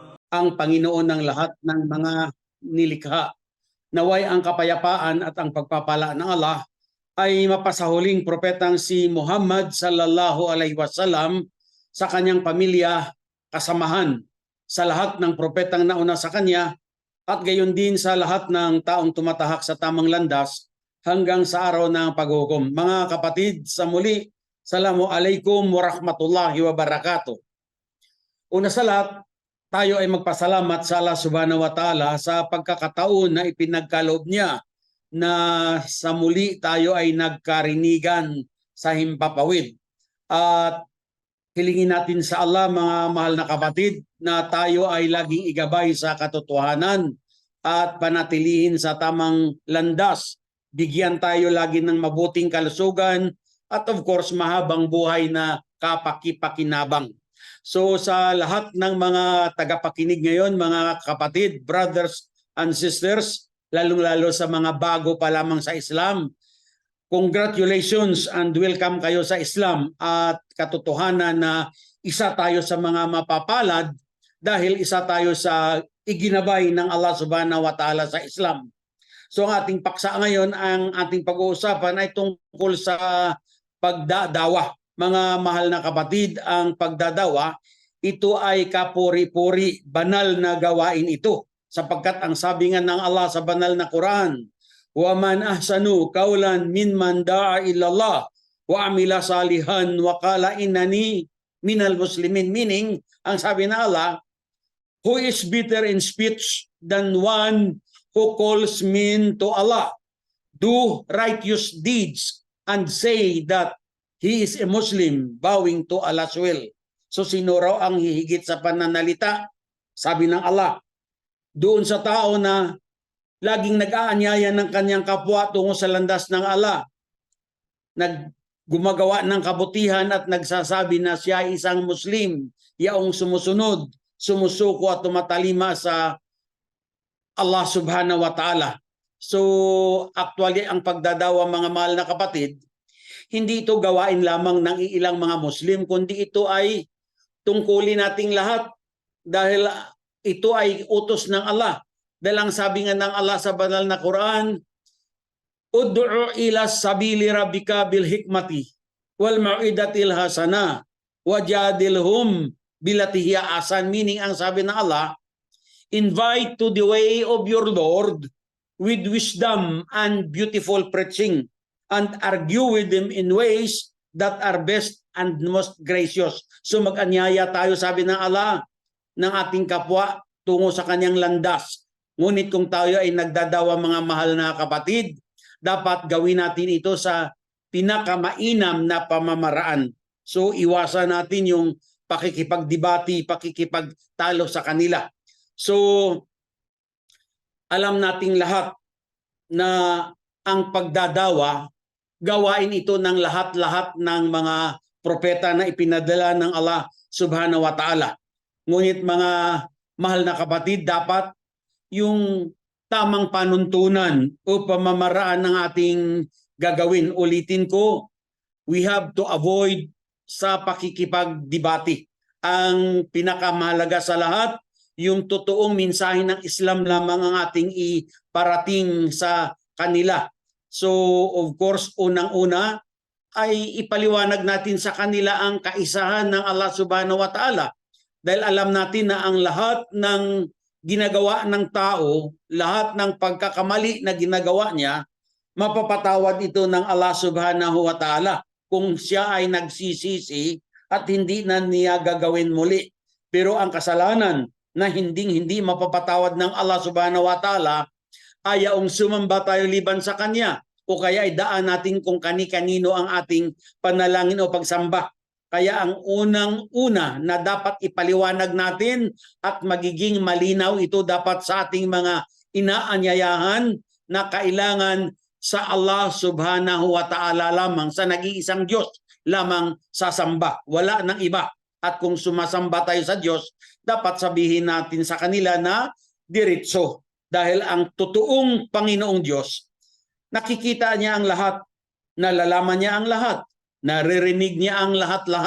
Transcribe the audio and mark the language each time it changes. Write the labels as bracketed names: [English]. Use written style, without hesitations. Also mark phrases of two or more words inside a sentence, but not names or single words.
[Filipino] ang Panginoon ng lahat ng mga nilikha. Naway ang kapayapaan at ang pagpapala ng Allah ay mapasahuling propetang si Muhammad [Arabic] صلى الله عليه وسلم [Filipino] sa kanyang pamilya, kasamahan sa lahat ng propetang nauna sa kanya at gayon din sa lahat ng taong tumatahak sa tamang landas hanggang sa araw ng paghukom. Mga kapatid, sa muli, [Arabic] السلام عليكم ورحمة الله وبركاته. [Filipino] Una sa lahat, tayo ay magpasalamat sa Allah [Arabic] سبحانه وتعالى [Filipino] sa pagkakataon na ipinagkaloob niya na sa muli tayo ay nagkarinigan sa himpapawid. At hilingin natin sa Allah, mga mahal na kapatid, na tayo ay laging igabay sa katotohanan at panatilihin sa tamang landas. Bigyan tayo lagi ng mabuting kalusugan at [English] of course [Filipino] mahabang buhay na kapakipakinabang. So sa lahat ng mga tagapakinig ngayon, mga kapatid, [English] brothers and sisters, [Filipino] lalong-lalo sa mga bago pa lamang sa Islam, [English] congratulations and welcome [Filipino] kayo sa Islam at katotohanan na isa tayo sa mga mapapalad dahil isa tayo sa iginabay ng Allah [Arabic] سبحانه وتعالى [Filipino] sa Islam. So ang ating paksa ngayon, ang ating pag-uusapan ay tungkol sa pagdadawa. Mga mahal na kapatid, ang pagdadawa, ito ay kapuri-puri, banal na gawain ito. Sapagkat ang sabi nga ng Allah sa banal na Quran, [Arabic] وَمَنْ أَحْسَنُوا قَوْلًا مِّمَّنْ دَعَا إِلَى اللَّهِ وَعَمِلَ صَالِحًا وَقَالَ إِنَّنِي مِنَ الْمُسْلِمِينَ. [English] Meaning, [Filipino] ang sabi ng Allah, [English] who is better in speech than one who calls men to Allah, do righteous deeds, and say that he is a Muslim, bowing to Allah's will. [Filipino] So sino raw ang hihigit sa pananalita? Sabi ng Allah, doon sa tao na laging nag-aanyaya ng kanyang kapwa tungo sa landas ng Allah, gumagawa ng kabutihan at nagsasabi na siya ay isang Muslim, yaong sumusunod, sumusuko at tumatalima sa Allah [Arabic] سبحانه وتعالى. [English] So actually [Filipino] ang pagdadawa, mga mahal na kapatid, hindi ito gawain lamang ng ilang mga Muslim, kundi ito ay tungkulin nating lahat dahil ito ay utos ng Allah. Dahil ang sabi nga ng Allah sa banal na Quran, [Arabic] ادع إلى سبيل ربك بالحكمة والموعظة الحسنة وجادلهم بالتي هي أحسن. [English] Meaning, [Filipino] ang sabi ng Allah, [English] invite to the way of your Lord with wisdom and beautiful preaching, and argue with them in ways that are best and most gracious. [Filipino] So mag-anyaya tayo, sabi ng Allah, ng ating kapwa tungo sa kanyang landas. Ngunit kung tayo ay nagdadawa, mga mahal na kapatid, dapat gawin natin ito sa pinakamainam na pamamaraan. So iwasan natin yung pakikipagdebate, pakikipagtalo sa kanila. So alam nating lahat na ang pagdadawa, gawain ito ng lahat-lahat ng mga propeta na ipinadala ng Allah [Arabic] سبحانه وتعالى. [Filipino] Ngunit mga mahal na kapatid, dapat yung tamang panuntunan o pamamaraan ng ating gagawin. Ulitin ko, [English] we have to avoid [Filipino] sa pakikipagdebate. Ang pinakamahalaga sa lahat, yung totoong mensahe ng Islam lamang ang ating iparating sa kanila. [English] So of course, [Filipino] unang-una ay ipaliwanag natin sa kanila ang kaisahan ng Allah [Arabic] سبحانه وتعالى. [Filipino] Dahil alam natin na ang lahat ng ginagawa ng tao, lahat ng pagkakamali na ginagawa niya, mapapatawad ito ng Allah [Arabic] سبحانه وتعالى [Filipino] kung siya ay nagsisisi at hindi na niya gagawin muli. Pero ang kasalanan na hindi mapapatawad ng Allah [Arabic] سبحانه وتعالى, [Filipino] ayaong sumamba tayo liban sa kanya, o kaya ay daan natin kung kani-kanino ang ating panalangin o pagsamba. Kaya ang unang-una na dapat ipaliwanag natin at magiging malinaw ito dapat sa ating mga inaanyayahan na kailangan sa Allah [Arabic] سبحانه وتعالى [Filipino] lamang, sa nag-iisang Diyos lamang sasamba, wala nang iba. At kung sumasamba tayo sa Diyos, dapat sabihin natin sa kanila na diretso. Dahil ang totoong Panginoong Diyos, nakikita niya ang lahat, nalalaman niya ang lahat, naririnig niya ang lahat-lahat.